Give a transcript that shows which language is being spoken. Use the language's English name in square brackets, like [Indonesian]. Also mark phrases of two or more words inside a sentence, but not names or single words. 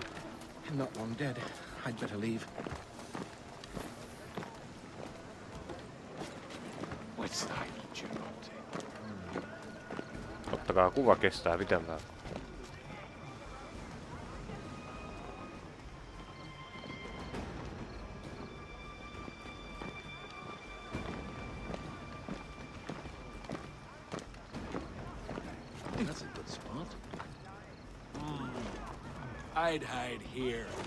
[English] I'm not long dead. I'd better leave. What's that, [Finnish] jotai? Ottakaa kuva, kestää pitempään. [English] That's a good spot. I'd hide here.